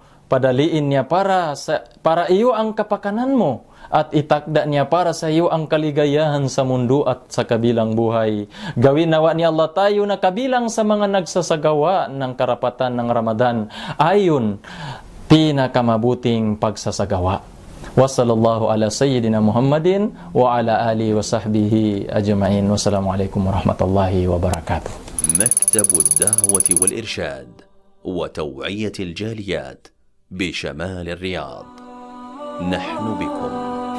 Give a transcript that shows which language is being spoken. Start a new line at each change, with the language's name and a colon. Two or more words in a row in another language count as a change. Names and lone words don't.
Filipino: Padaliin niya para iyo ang kapakanan mo at itakda niya para sa iyo ang kaligayahan sa mundo at sa kabilang buhay. Gawin nawa ni Allah tayo na kabilang sa mga nagsasagawa ng karapatan ng Ramadan ayon pinakamabuting pagsasagawa.
Arabic: وصلى الله على سيدنا محمد وعلى آله وصحبه أجمعين. والسلام عليكم ورحمة الله وبركاته. مكتب الدعوة والإرشاد وتوعية الجاليات بشمال الرياض. نحن بكم.